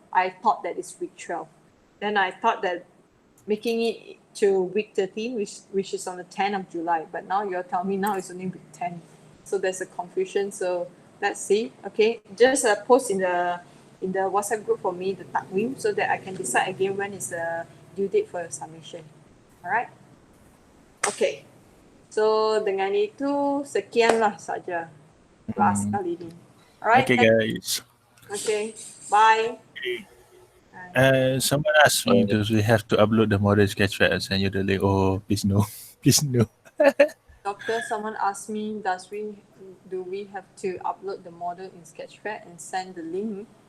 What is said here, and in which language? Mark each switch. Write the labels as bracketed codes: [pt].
[en] I thought that it's week 12. Then I thought that making it to week 13, which is on the 10th of July, but now you're telling me now it's only week 10. So there's a confusion. So let's see. Okay, just post in the WhatsApp group for me the takvim so that I can decide again when is the due date for your submission. Alright? Okay. [ms] So dengan itu sekianlah saja kelas kali ini. [en] Alright. Okay, guys. Okay. Bye. Someone asked me, do we have to upload the model sketchpad and send you the link? Oh, please no. Please no. Doctor, someone asked me, do we have to upload the model in Sketchpad and send the link?